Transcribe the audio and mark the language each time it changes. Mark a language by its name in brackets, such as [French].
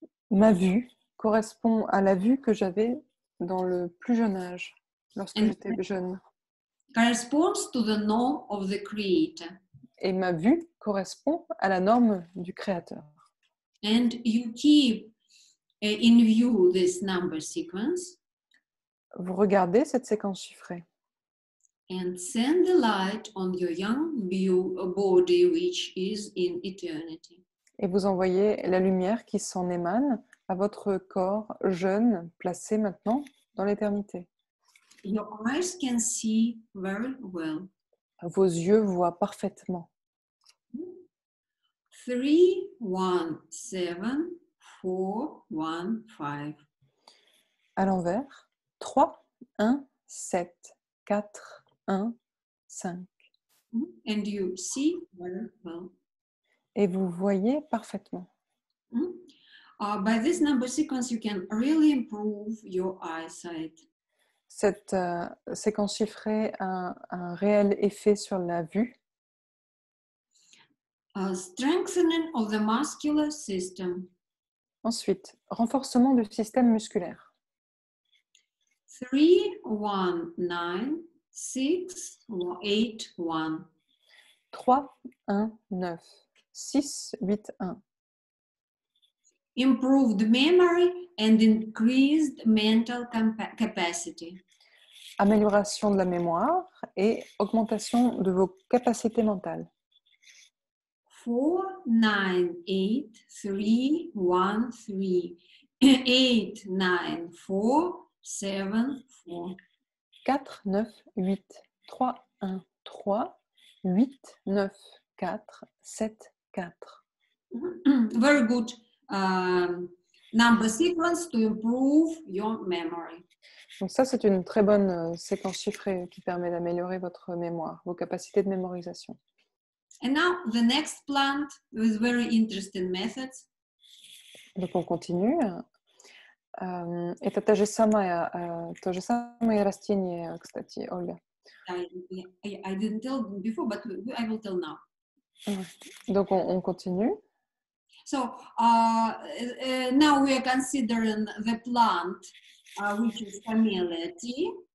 [French] Ma vue correspond à la vue que j'avais dans le plus jeune âge, lorsque j'étais jeune. [English] Corresponds to the norm of the creator. [French] Et ma vue correspond à la norme du créateur. [English] And you keep in view this number sequence. [French] vous regardez cette séquence chiffrée [English] and send the light on your young body, which is in eternity. [French] et vous envoyez la lumière qui s'en émane à votre corps jeune, placé maintenant dans l'éternité. [English] Your eyes can see very well. [French] Vos yeux voient parfaitement. [English] 3, 1, 7, 4, 1, 5. [French] À l'envers, 3, 1, 7, 4, 1, 5. [English] And you see very well. [French] Et vous voyez parfaitement. [English] By this number sequence, you can really improve your eyesight. [French] Cette séquence chiffrée a un réel effet sur la vue. [English] Strengthening of the muscular system. [French] Ensuite, renforcement du système musculaire. [English] 3, 1, 9, 6, 8, 1. [French] 3, 1, 9, 6, 8, 1. [English] Improved memory and increased mental capacity. [French] Amélioration de la mémoire et augmentation de vos capacités mentales. [English] 4, 9, 8, 3, 1, 3. 8, 9, 4, 7, 4. [French] 4, 9, 8, 3, 1, 3, 8, 9, 4, 7, 4. [English] Very good number sequence to improve your memory. [French] Donc ça, c'est une très bonne séquence chiffrée qui permet d'améliorer votre mémoire, vos capacités de mémorisation. [English] And now the next plant with very interesting methods. [French] Donc on continue. [Russian] Это то же самое растение, кстати, Ольга. [English] I didn't tell before, but I will tell now. [French] Donc on continue. [English] So now we are considering the plant which is Camellia tea.